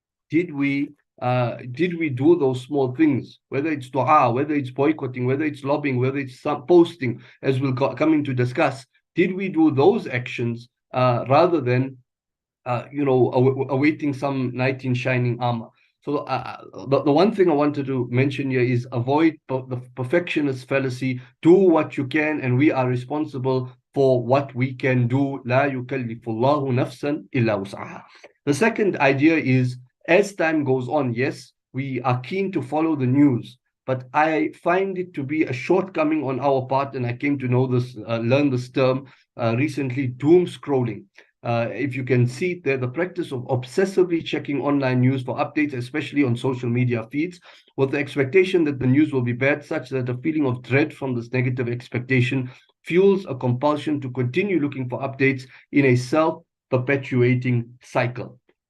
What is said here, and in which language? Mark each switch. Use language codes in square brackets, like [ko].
[en] Did we do those small things, whether it's dua, whether it's boycotting, whether it's lobbying, whether it's posting, as we'll coming to discuss? Did we do those actions rather than awaiting some knight in shining armor. So the one thing I wanted to mention here is avoid the perfectionist fallacy. Do what you can, and we are responsible for what we can do. [ar] لا يكلف الله نفسا إلا وسعها. [en] The second idea is, as time goes on, yes, we are keen to follow the news, but I find it to be a shortcoming on our part, and I came to know this, learn this term recently, doom scrolling. If you can see there, the practice of obsessively checking online news for updates, especially on social media feeds, with the expectation that the news will be bad, such that a feeling of dread from this negative expectation fuels a compulsion to continue looking for updates in a self-perpetuating cycle.